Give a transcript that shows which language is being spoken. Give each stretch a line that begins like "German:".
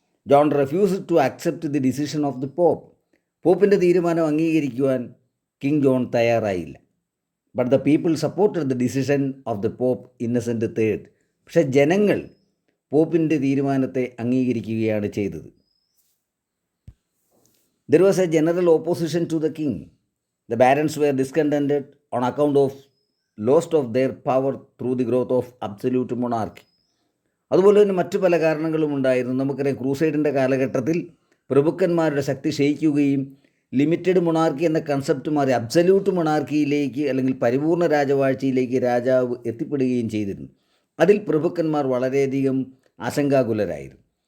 English: John refused to accept the decision of the pope.
Malayalam: പോപ്പിൻ്റെ തീരുമാനം അംഗീകരിക്കുവാൻ king John തയ്യാറായില്ല.
English: But the people supported the decision of the pope Innocent third.
Malayalam: പക്ഷേ ജനങ്ങൾ പോപ്പിൻ്റെ തീരുമാനത്തെ അംഗീകരിക്കുകയാണ് ചെയ്തത്.
English: There was a general opposition to the king. The barons were discontented on account of loss of their power through the growth of absolute monarchy.
Malayalam: അതുപോലെ തന്നെ മറ്റു പല കാരണങ്ങളും ഉണ്ടായിരുന്നു. നമുക്കറിയാം, ക്രൂസൈഡിൻ്റെ കാലഘട്ടത്തിൽ പ്രഭുക്കന്മാരുടെ ശക്തി ക്ഷയിക്കുകയും ലിമിറ്റഡ് മൊണാർക്കി എന്ന കൺസെപ്റ്റ് മാറി അബ്സല്യൂട്ട് മൊണാർക്കിയിലേക്ക് അല്ലെങ്കിൽ പരിപൂർണ രാജവാഴ്ചയിലേക്ക് രാജാവ് എത്തിപ്പെടുകയും ചെയ്തിരുന്നു. അതിൽ പ്രഭുക്കന്മാർ വളരെയധികം ആശങ്കാകുലരായിരുന്നു.